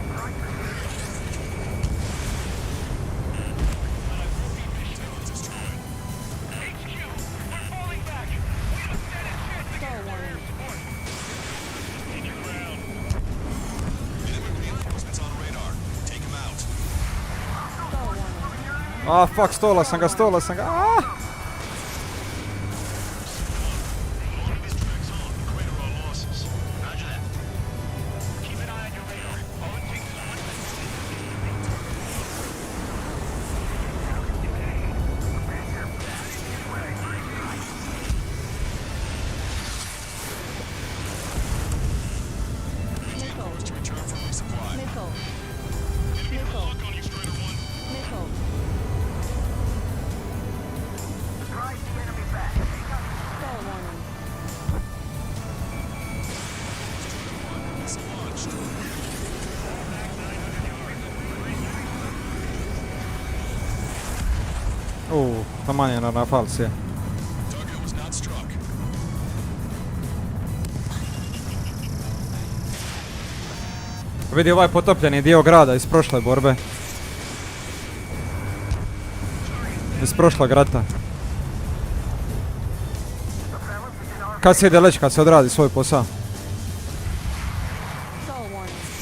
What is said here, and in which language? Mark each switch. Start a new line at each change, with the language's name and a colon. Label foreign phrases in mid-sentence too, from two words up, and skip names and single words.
English: HQ, we're falling back. We don't stand a chance against our air support. Stand your ground. Enemy reinforcements on radar. Take him out. Ah, fuck,
Croatian: stola sam ga. Ah!
English: Longer this drags on, the greater our losses. Roger that. Keep an eye on your radar. All it takes is one Force to return for resupply. Missile. enemy has a lock on you, Strider 1. Missile. Drive the enemy back. Stall warning. Missile launched.
Croatian: Taman je na falsije.
English: Target was not struck.
Croatian: Vidi ovaj potopljeni dio grada iz prošle borbe. Iz prošlog rata. Kad se ide leć, kad se odradi svoj posao?
English: Stall warning.